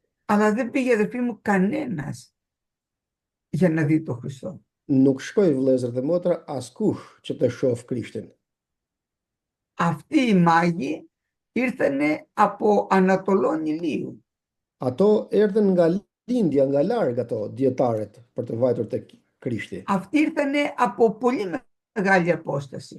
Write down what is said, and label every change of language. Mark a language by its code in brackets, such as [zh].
[el] Αλλά δεν πήγε, αδελφοί μου, κανένας για να δει τον Χριστό. [sq] nuk shkoi vëllezër dhe motra askush që të shoh Krishtin. [el] Αυτοί οι μάγοι ήρθανε από Ανατολών Ηλίου. [sq] Ato erdhen nga lindja, nga larg ato dietarët për të vajtur tek Krishti. [el] Αυτοί ήρθανε από πολύ μεγάλη απόσταση.